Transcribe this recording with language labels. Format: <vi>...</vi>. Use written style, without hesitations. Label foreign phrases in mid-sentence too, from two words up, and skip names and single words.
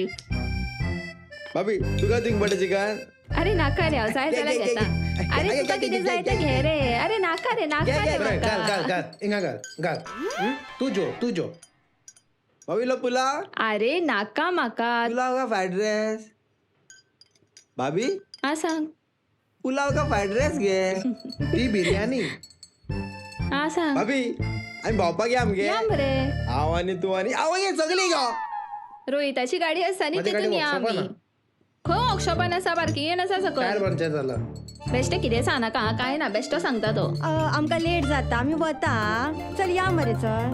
<kok>बाबी तुका थिंग</kok> <en>butter chicken.</en> <kok>अरे नाका रे हांव जाय जाल्यार घे, घे, घेता. घे. अरे घे, तुका घे, कितें घे, जाय घे, तें घे. घे रे. अरे नाका रे रे बरे घाल घाल म्हाका. घाल घाल हिंगा घाल. तू जो. बाबीलो पुलाव. अरे नाका म्हाका. पुलाव का</kok> <en>fried rice.</en> <kok>बाबी हा सांग. पुलाव का</kok> <en>fried rice</en> <kok>घे. ती बिर्याणी. हा सांग. बाबी आम्ही भोंवपाक या मगे. या मरे. हांव आनी तू आनी हांव ये सगळी गो. रोहिताची गाडी आसा न्ही माझी गाडी तितून या वर्कशॉपान आमी. हो वर्कशॉपान आसा पार्किंगेन आसा टायर सकयल. पंक्चर जाला. बेश्टे कितें सांगनाका हां काय ना बेश्टो सांगता तो. आमकां लेट जाता आमी वता. चल या मरे चल.</kok>